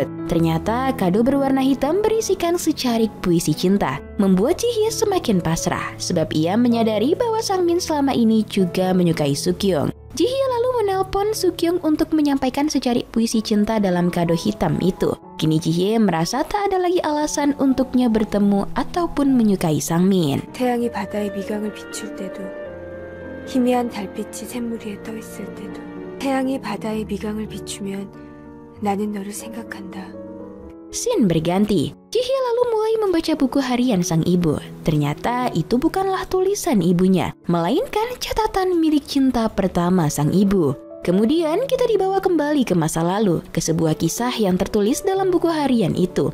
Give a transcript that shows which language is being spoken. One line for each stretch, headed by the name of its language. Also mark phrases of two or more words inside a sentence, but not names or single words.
Indonesian: Ternyata kado berwarna hitam berisikan secarik puisi cinta, membuat Ji-hye semakin pasrah sebab ia menyadari bahwa Sang-min selama ini juga menyukai Suk-kyung. Ji-hye lalu menelpon Suk-kyung untuk menyampaikan secarik puisi cinta dalam kado hitam itu. Kini Ji-hye merasa tak ada lagi alasan untuknya bertemu ataupun menyukai Sang-min.
Korean: 태양이 바다의 미강을 비출 때도, 희미한 달빛이 샘물 위에 떠 있을 때도, 태양이 바다의 미강을 비추면 나는 너를 생각한다.
Indonesian: Scene berganti. Ji-hye lalu mulai membaca buku harian sang ibu. Ternyata itu bukanlah tulisan ibunya, melainkan catatan milik cinta pertama sang ibu. Kemudian kita dibawa kembali ke masa lalu, ke sebuah kisah yang tertulis dalam buku harian itu.